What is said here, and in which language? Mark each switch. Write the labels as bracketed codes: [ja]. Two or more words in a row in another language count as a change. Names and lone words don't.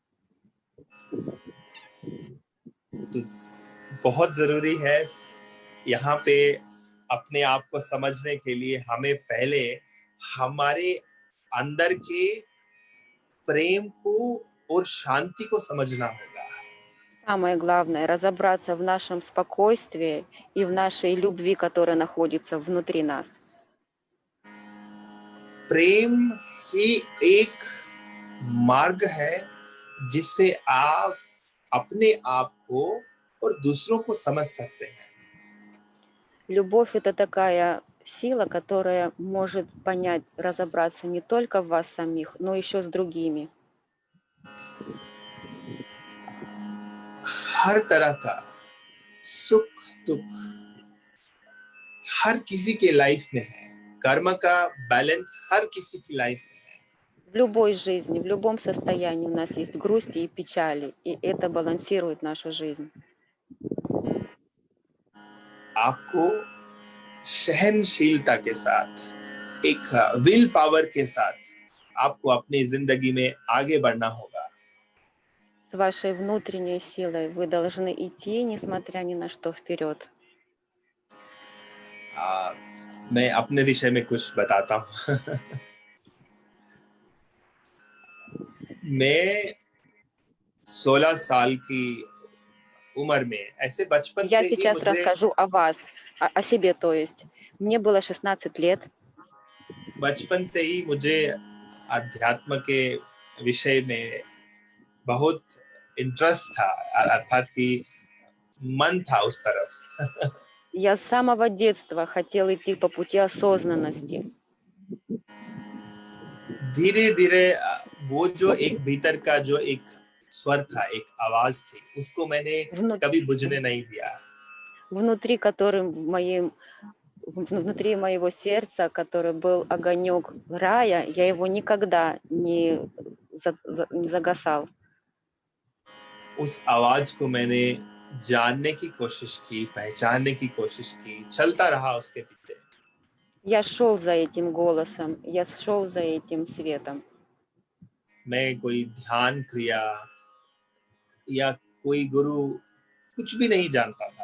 [hi] तो बहुत जरूरी है यहाँ पे अपने आप को समझने के लिए हमें पहले हमारे अंदर के प्रेम को और शांति को समझना होगा. [ru] Самое главное — разобраться в нашем спокойствии и в нашей любви, которая находится внутри нас. [hi] प्रेम ही एक मार्ग है जिससे आप अपने आप को और दूसरों को समझ सकते हैं. [ru] Любовь — это такая сила, которая может понять, разобраться не только в вас самих, но еще с другими. [hi] हर तरह का सुख दुख हर किसी के लाइफ में है. कर्म का बैलेंस हर किसी की लाइफ में है. [ru] В любой жизни, в любом состоянии у нас есть грусти и печали, и это балансирует нашу жизнь. [hi] आपको सहनशीलता के साथ, एक [en] will power [hi] के साथ आपको अपनी जिंदगी में आगे बढ़ना होगा. [ru] С вашей внутренней силой вы должны идти, несмотря ни на что, вперед. [hi] मैं अपने विषय में कुछ बताता हूँ. मैं 16 साल की उम्र में, ऐसे बचपन [ru] Я [hi] से ही [ru] сейчас [hi] मुझे, [ru] расскажу о вас, о себе, то есть. Мне было 16 лет. [hi] बचपन से ही मुझे अध्यात्म के विषय में बहुत इंटरेस्ट था, अर्थात कि मन था उस तरफ. [ru] Я с самого детства хотела идти по пути осознанности. [hi] धीरे धीरे वो जो एक भीतर का जो एक स्वर था, एक आवाज थी, उसको मैंने कभी बुझने नहीं दिया. [ru] Внутри внутри моего сердца, который был огонек рая, я его никогда не загасал. [hi] उस आवाज को मैंने जानने की कोशिश की, पहचानने की कोशिश की, चलता रहा उसके पीछे. [ru] Я шел за этим голосом, я шел за этим светом. [hi] मैं कोई ध्यान क्रिया या कोई गुरु कुछ भी नहीं जानता था.